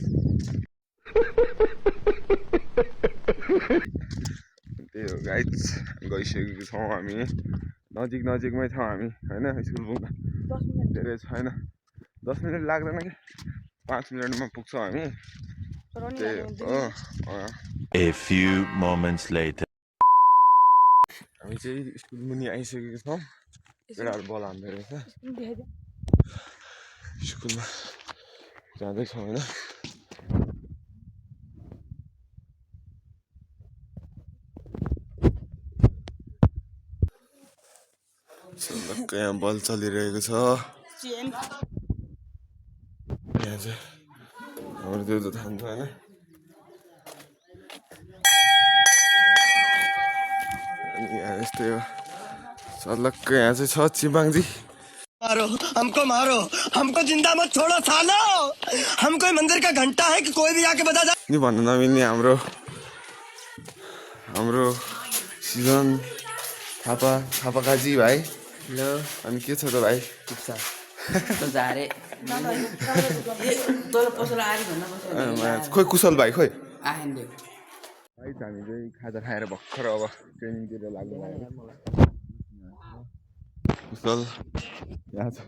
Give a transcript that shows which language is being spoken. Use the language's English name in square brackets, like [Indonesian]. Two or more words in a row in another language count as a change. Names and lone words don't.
[Nepali] त्यही हो गाइज, गइसकेको छौँ हामी। नजिकमै छौँ हामी होइन। स्कुल पुग्न धेरै छैन, 10 मिनट लाग्दैन कि 5 मिनटमा पुग्छौँ हामी। त्यही हो। [English] A few moments later. [Nepali] हामी चाहिँ स्कुल मुनि आइसकेको छौँ। केटाहरू बल हान्दै रहेछ। स्कुलमा जाँदैछौँ होइन। यहाँ बल चलिरहेको छ। यहाँ चाहिँ हाम्रो त्यो त थाम्छ होइन। अनि यहाँ यस्तै हो सलक्क। यहाँ चाहिँ छ चिबाङजी। [Hindi] मारो हमको जिंदा मत छोड़ो सालो। हम कोई मंदिर का घंटा है कि कोई भी आके बजा जाए। [Nepali] नि भन्नु नमिल्ने हाम्रो सिजन थापा काजी भाइ। हेलो। अनि के छ त भाइ? खोइ कुशल भाइ खोइ है हामी चाहिँ खाजा खाएर भर्खर अब ट्रेनिङतिर लाग्नु लाग्यो कुशल यहाँ छ